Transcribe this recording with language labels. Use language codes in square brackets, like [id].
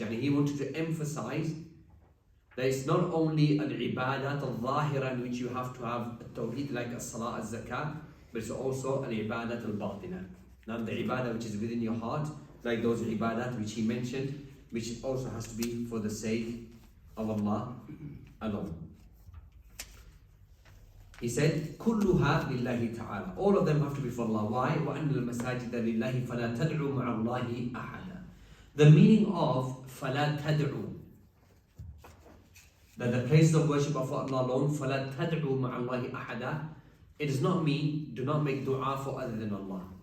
[en] Yani he wanted to emphasize that it's not only al-ibadat al-zahira in which you have to have tawheed like as-salah, az-zakah, but it's also al-ibadat al-batina. Now the ibadah which is within your heart, like those ibadat which he mentioned, which also has to be for the sake of Allah alone. [ar] He said, كُلُّهَا لِلَّهِ تَعَالَى. [en] All of them have to be for Allah. Why? [ar] وَأَنَّ الْمَسَاجِدَ لِلَّهِ فَلَا تَدْعُوا مَعَ اللَّهِ أَحَدًا. [en] The meaning of [ar] فَلَا تَدْعُوا, [en] that the places of worship are for Allah alone, [ar] فَلَا تَدْعُوا مَعَ اللَّهِ أَحَدًا, [en] it does not mean do not make dua for other than Allah.